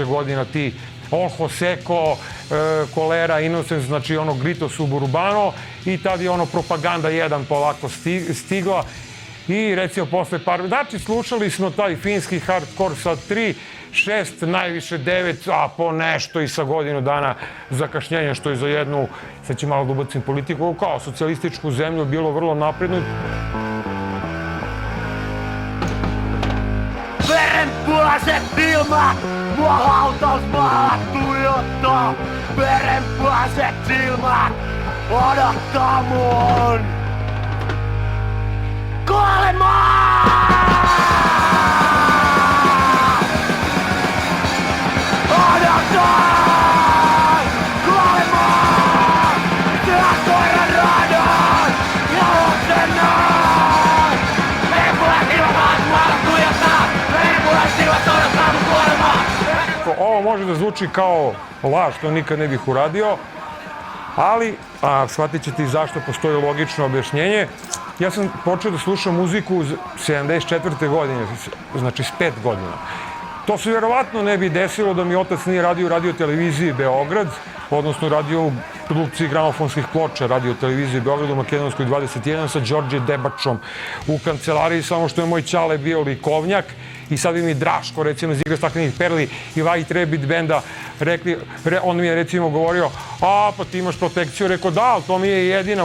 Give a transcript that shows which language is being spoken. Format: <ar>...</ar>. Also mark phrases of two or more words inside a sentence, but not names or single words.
<sr>godina, ti Ojo Seco, Kolera, Innocence, znači ono Grito Suburbano i tad je ono Propaganda 1 polako stigla i recimo posle znači slušali smo taj finski hardcore sa 3, 6, najviše 9, a po nešto i sa godinu dana zakašnjenja, što je za jednu, sad ću malo da ubacim politiku, kao socijalističku zemlju bilo vrlo napredno.</sr> <fi>Verenpunaset silmät, mua hautausmaalla tuijottaa. Verenpunaset silmät, odottaa mun kuolemaa! Odotan kuolemaa! Syö koiran radan ja oksennan! Verenpunaset silmät hautausmaalla tuijottaa. Verenpunaset silmät odottaa mun kuolemaa!</fi> <sr>Ovo može da zvuči kao laž, to nikad ne bih uradio, ali shvatit ćete i zašto postoji logično objašnjenje. Ja sam počeo da slušam muziku 74. godine, znači s 5 godina. To se vjerovatno ne bi desilo da mi otac nije radio u radio-televiziji Beograd, odnosno radio u produkciji gramofonskih ploča radio-televiziji Beograd u Makedonskoj 21 sa Đorđe Debačom u kancelariji, samo što je moj ćale bio likovnjak i sad bi mi Draško, recimo, iz Igra staklenih perli i White Rabbit benda rekli, on mi je recimo govorio, pa ti imaš protekciju, rekao da, ali to mi je jedina.</sr>